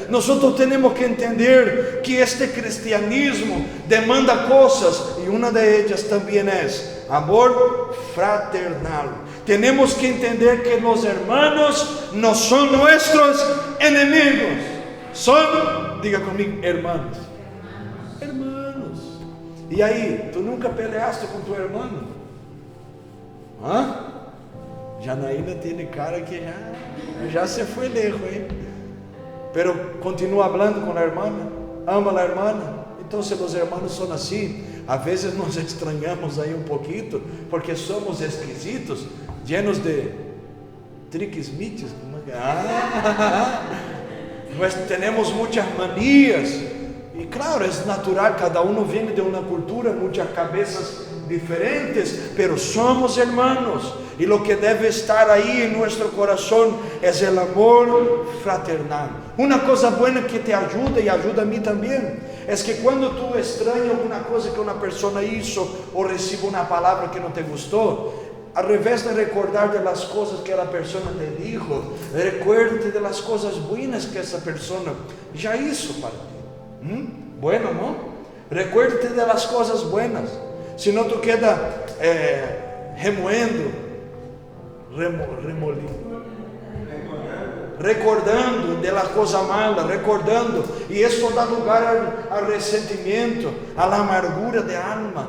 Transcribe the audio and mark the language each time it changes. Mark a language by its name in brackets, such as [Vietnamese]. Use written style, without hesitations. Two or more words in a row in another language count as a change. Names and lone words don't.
[Spanish] Nosotros tenemos que entender que este cristianismo demanda cosas, y una de ellas también es amor fraternal. Tenemos que entender que los hermanos no son nuestros enemigos, son, diga conmigo, hermanos. [Portuguese] E aí, tu nunca peleaste com tu irmão? Janaína tem cara que já se foi lejos, hein? Pero continua falando com a irmã, ama a irmã. Então, se os irmãos são assim, às vezes nos estranhamos aí pouquinho, porque somos esquisitos, [Spanish] llenos de triquismites. [Portuguese] Nós temos muitas manias. E claro, é natural, cada um vem de uma cultura, muitas cabeças diferentes, [Spanish] pero somos hermanos. [Portuguese] E [Spanish] lo que [Portuguese] deve estar aí em nosso coração é o amor fraternal. Uma coisa boa que te ajuda e ajuda a mim também, é que quando tu estranhas alguma coisa que uma pessoa hizo, ou recebe uma palavra que não te gostou, ao invés de recordar [Spanish] de las [Portuguese] coisas que a pessoa te dijo, [Spanish] recuerde de las [Portuguese] coisas buenas que essa pessoa já hizo para ti. [Spanish] Bueno, ¿no? Recuérdate de las cosas buenas. Si no, tú quedas recordando de la cosa mala, recordando, y esto da lugar al resentimiento, a la amargura de alma.